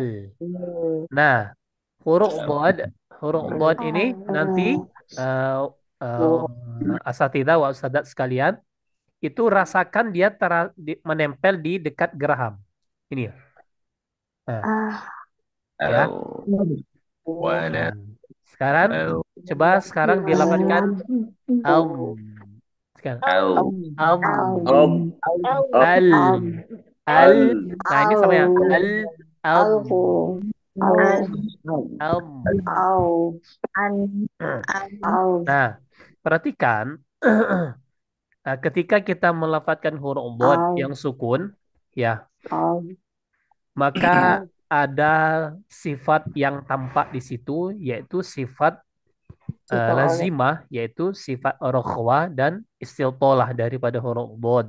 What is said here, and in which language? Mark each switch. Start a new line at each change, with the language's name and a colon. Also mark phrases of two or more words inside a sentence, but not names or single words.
Indonesian: Nah, huruf bod, huruf bod ini nanti uh,
Arabic: أساتذة وأستاذات
Indonesian: sekalian itu rasakan dia menempel di dekat geraham. Ini ya. Nah, ya. al, wala, Nah, sekarang al, coba sekarang dilapatkan am. Sekarang al, am, om, om, al, al. al, Nah, ini sama ya. Al, am, am. Nah, perhatikan ketika kita melafalkan huruf bod yang sukun, ya, maka ada sifat yang tampak di situ, yaitu sifat lazimah, yaitu sifat rokhwa dan istiltolah daripada huruf bod.